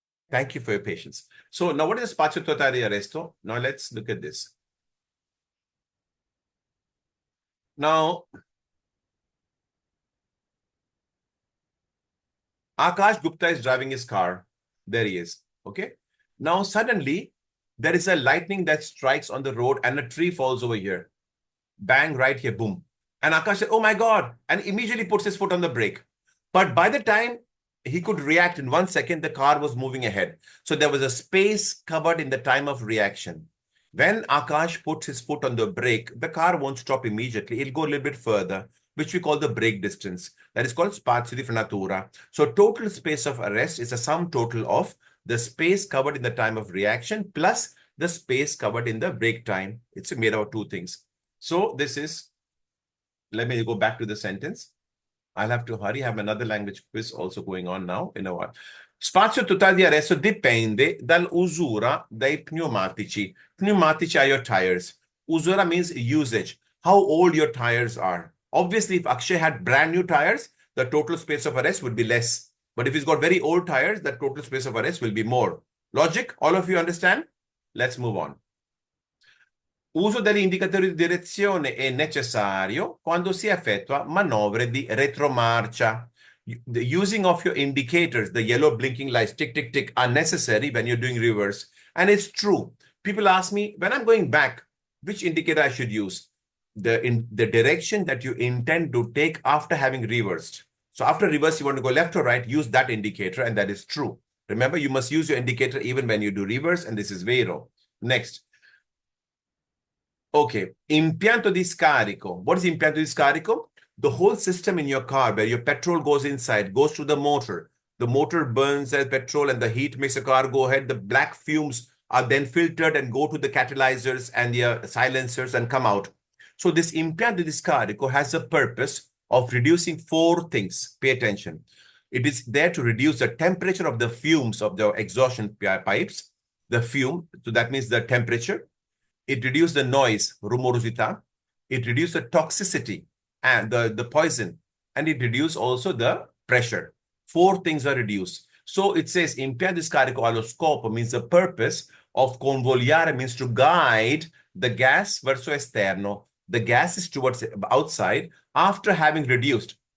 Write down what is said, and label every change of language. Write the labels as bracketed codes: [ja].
[en] Thank you for your patience. So now what is spazio totale di arresto? Now let's look at this. Now, Akash Gupta is driving his car. There he is. Okay. Now, suddenly, there is a lightning that strikes on the road and a tree falls over here. Bang, right here, boom. And Akash said, oh my God, and immediately puts his foot on the brake. But by the time he could react in 1 second, the car was moving ahead. So there was a space covered in the time of reaction. When Akash puts his foot on the brake, the car won't stop immediately. It'll go a little bit further, which we call the brake distance. That is called spazio di frenatura. So total space of arrest is a sum total of the space covered in the time of reaction plus the space covered in the brake time. It's made of 2 things. So this is, let me go back to the sentence. I'll have to hurry. I have another language quiz also going on now in a while. [it] Spazio totale di arresto dipende dall'usura dei pneumatici. [en] Pneumatici are your tires. Usura means usage, how old your tires are. Obviously, if Akshay had brand new tires, the total space of arrest would be less. But if he's got very old tires, the total space of arrest will be more. Logic? All of you understand? Let's move on. [it] Uso degli indicatori di direzione è necessario quando si effettua manovre di retromarcia. [en] The using of your indicators, the yellow blinking lights, tick, tick, tick, are necessary when you're doing reverse. And it's true. People ask me, when I'm going back, which indicator I should use? The direction that you intend to take after having reversed. So after reverse, you want to go left or right, use that indicator, and that is true. Remember, you must use your indicator even when you do reverse, and this is vero. Next. Okay, impianto di scarico. What is impianto di scarico? The whole system in your car where your petrol goes inside, goes to the motor. The motor burns the petrol and the heat makes the car go ahead. The black fumes are then filtered and go to the catalyzers and the silencers and come out. So this impianto di scarico has a purpose of reducing 4 things. Pay attention. It is there to reduce the temperature of the fumes of the exhaustion pipes, the fume, so that means the temperature. It reduces the noise, rumorosità. It reduces the toxicity and the poison, and it reduces also the pressure. 4 things are reduced. So it says impianto di scarico allo scopo means the purpose of convogliare means to guide the gas [it] verso esterno. [en] The gas is towards outside after having reduced.